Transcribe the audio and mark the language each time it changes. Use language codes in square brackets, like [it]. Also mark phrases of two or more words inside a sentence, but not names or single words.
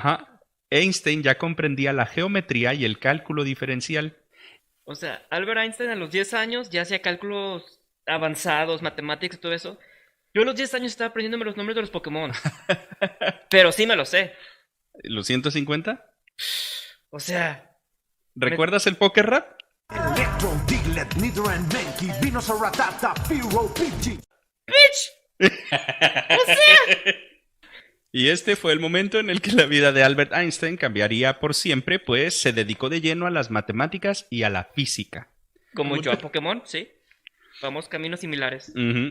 [es] Einstein ya comprendía la geometría y el cálculo diferencial. O sea, Albert Einstein a los 10 años ya hacía cálculos avanzados, matemáticas y todo eso. Yo a los 10 años estaba aprendiéndome los nombres de los Pokémon. Pero sí me lo sé. ¿Los 150? O sea, ¿Recuerdas el Poker Rap? Electron, Diglett, Nidoran, Mankey, Venusaur, Rattata, Fearow, Pidgey. ¡bitch! Y este fue el momento en el que la vida de Albert Einstein cambiaría por siempre, pues se dedicó de lleno a las matemáticas y a la física. Como yo a Pokémon, sí. Vamos caminos similares. Ujú.